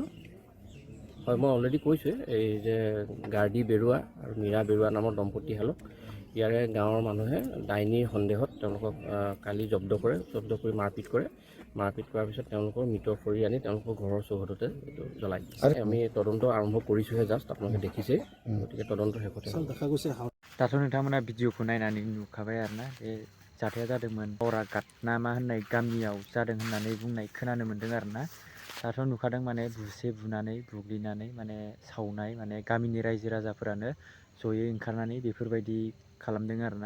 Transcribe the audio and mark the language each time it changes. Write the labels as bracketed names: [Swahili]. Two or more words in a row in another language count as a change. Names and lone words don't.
[Assamese] হয়, মই অলৰেডি কৈছোঁ, এই যে গাৰ্ডী বেৰুৱা আৰু মীৰা বেৰুৱা নামৰ দম্পতীহালক ইয়াৰে গাঁৱৰ মানুহে ডাইনীৰ সন্দেহত তেওঁলোকক কালি জব্দ কৰি মাৰপিট কৰে। মাৰপিট কৰাৰ পিছত তেওঁলোকৰ মৃত শৰীৰ আনি তেওঁলোকৰ ঘৰৰ চৌহদতে এইটো জ্বলাই দিছে। আমি তদন্ত আৰম্ভ কৰিছোঁহে, জাষ্ট আপোনালোকে দেখিছেই, গতিকে তদন্ত শেষতে [Bodo] दाथ' नोंथांमोना भिडिअखौ नायनानै नुखाबाय आरोना, बे जाथाया जादोंमोन बरागाट ना मा होननाय गामियाव जादों होननानै बुंनाय खोनानो मोन्दों आरोना। दाथ' नुखादों माने बुनानै बुग्लिनानै माने सावनाय, माने गामिनि रायजो राजाफोरानो जयै ओंखारनानै बेफोरबायदि खालामदों आरोना।